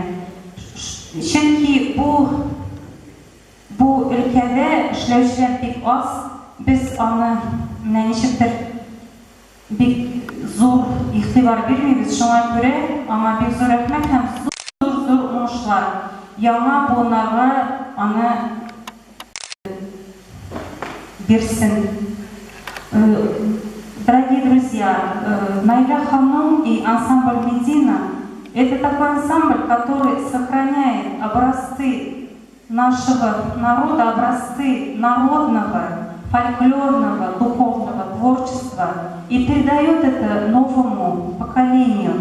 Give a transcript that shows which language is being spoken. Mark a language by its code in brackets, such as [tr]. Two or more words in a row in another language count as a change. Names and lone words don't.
[tt] Чөнки бу өлкәдә эшләүчеләр бик аз, biz аны ничектер бик зур игътибар бирмибез, шуңа күрә аңа бик зур рәхмәт һәм зур уңышлар. Яңа буыннарга аны бирсен. [ru] Дорогие друзья, Наиля ханым и ансамбль Медина — это такой ансамбль, который сохраняет образцы нашего народа, образцы народного, фольклорного, духовного творчества и передает это новому поколению.